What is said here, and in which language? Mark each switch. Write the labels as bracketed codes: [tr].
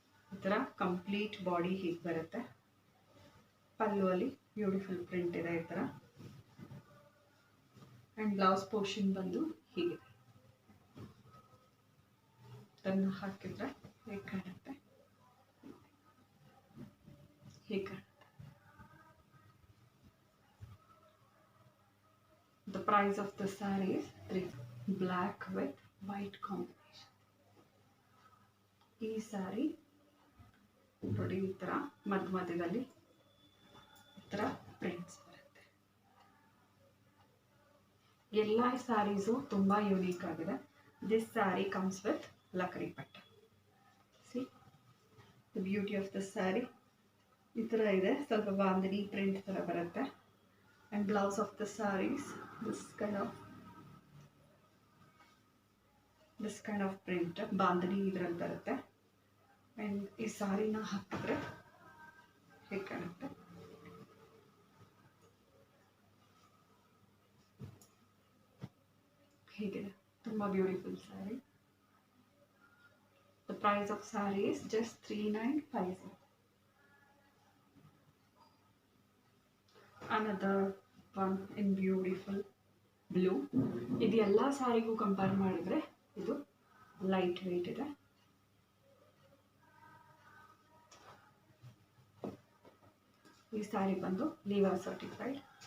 [kn] ಈ ಥರ complete body ಹೀಗೆ ಬರುತ್ತೆ. ಪಲ್ಲುವಲ್ಲಿ ಬ್ಯೂಟಿಫುಲ್ ಪ್ರಿಂಟ್ ಇದೆ ಈ ಥರ. ಆ್ಯಂಡ್ ಬ್ಲೌಸ್ ಪೋರ್ಷನ್ ಬಂದು ಹೀಗಿದೆ. ಅದನ್ನು ಹಾಕಿದ್ರೆ ಹೇಗೆ ಕಾಣುತ್ತೆ, ಹೀಗೆ ಕಾಣುತ್ತೆ. [en] The price of the saree is 3. Black with white combination. [kn] ಈ ಸ್ಯಾರಿ ನೋಡಿ ಈ ಥರ ಮಧ್ಯದಲ್ಲಿ ಈ ಥರ ಪ್ರಿಂಟ್ಸ್ ಬರುತ್ತೆ. ಎಲ್ಲ ಸ್ಯಾರೀಸು ತುಂಬ ಯೂನಿಕ್ ಆಗಿದೆ. [en] This sari comes with ಲಕಡಿ ಪಟ್ಟ. See the beauty of the sari [kn] ಈ ಥರ ಇದೆ. ಸ್ವಲ್ಪ ಬಾಂಧನಿ ಪ್ರಿಂಟ್ ಥರ ಬರುತ್ತೆ. [en] and blouse of the sarees this kind of print bandhani [kn] ಇದರಲ್ಲಿ ಬರುತ್ತೆ. ಆ್ಯಂಡ್ ಈ ಸ್ಯಾರಿನ ಹಾಕಿದ್ರೆ ಹೇಗೆ ಕಾಣುತ್ತೆ, ಹೇಗಿದೆ ತುಂಬ beautiful sari. [en] The price of saree is just 3950. Another one in beautiful blue. [kn] ಇದು ಎಲ್ಲ ಸ್ಯಾರಿಗೂ ಕಂಪೇರ್ ಮಾಡಿದ್ರೆ ಇದು ಲೈಟ್ ವೆಯ್ಟ್ ಇದೆ. ಈ ಸ್ಯಾರಿ ಬಂದು ಲಿವಾ ಸರ್ಟಿಫೈಡ್.